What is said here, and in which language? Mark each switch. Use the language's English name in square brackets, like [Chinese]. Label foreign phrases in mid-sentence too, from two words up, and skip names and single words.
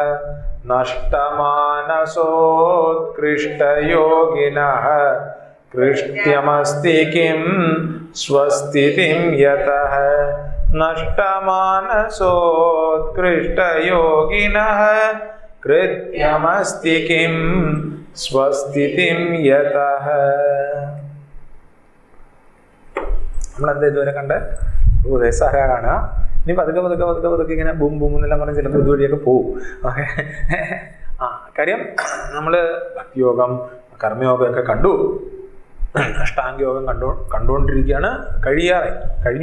[Sanskrit] नष्टमानसोत्कृष्टयोगिनः कृत्यमस्ति किं स्वस्तितिं यतः। नष्टमानसोत्कृष्टयोगिनः कृत्यमस्ति किं സ്വസ്തിതിം യതഃ. [Malayalam] നമ്മളെന്താ ഇതുവരെ കണ്ട് ഉപദേശ കാണുക, ഇനി പതുക്കെ ഇങ്ങനെ ബൂം ബൂം എന്നെല്ലാം പറഞ്ഞ് ചിലപ്പോൾ ഇതുവഴിയൊക്കെ പോവും. ഓക്കെ. കാര്യം നമ്മൾ ഭക്തിയോഗം കർമ്മയോഗമൊക്കെ കണ്ടു, അഷ്ടാംഗയോഗം കണ്ടുകൊണ്ടിരിക്കുകയാണ്, കഴിഞ്ഞു.